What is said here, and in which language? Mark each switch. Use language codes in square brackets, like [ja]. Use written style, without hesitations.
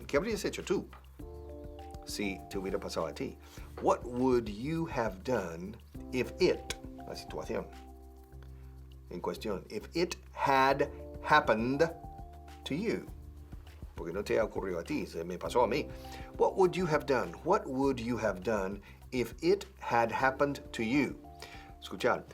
[es] ¿Qué habrías hecho tú si te hubiera pasado a ti? [en] What would you have done if it, [es] la situación en cuestión, [en] if it had happened to you? [es] Porque no te ha ocurrido a ti, se me pasó a mí. [en] What would you have done? What would you have done if it had happened to you? [es] Escuchad.